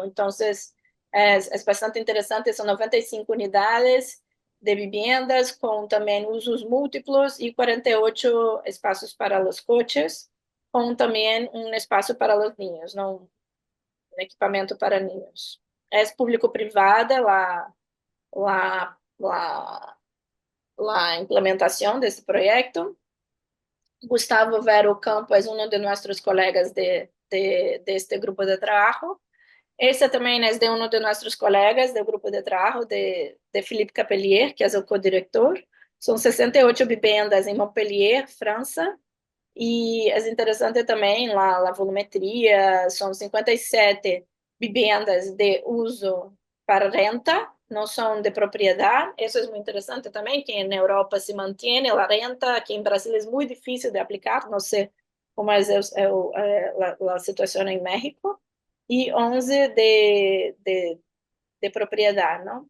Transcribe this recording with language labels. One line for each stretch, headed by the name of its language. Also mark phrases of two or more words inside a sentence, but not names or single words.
Portuguese: Então, é bastante interessante, são 95 unidades de viviendas com também usos múltiplos e 48 espaços para os coches, com também um espaço para os niños, um equipamento para niños.
Spanish: É público-privada la implementación de este proyecto. Gustavo Vero Campo es uno de nuestros colegas de este grupo de trabajo. Ese también es de uno de nuestros colegas del grupo de trabajo de Philippe Capelier, que es el codirector. Son 68 viviendas en Montpellier, Francia.
Portuguese: E é interessante também a volumetria, são 57 viviendas de uso para renta, não são de propriedade. Isso é muito interessante também, que na Europa se mantém a renta, aqui em Brasil é muito difícil de aplicar, não sei como é a situação em México. E 11 de propriedade, não?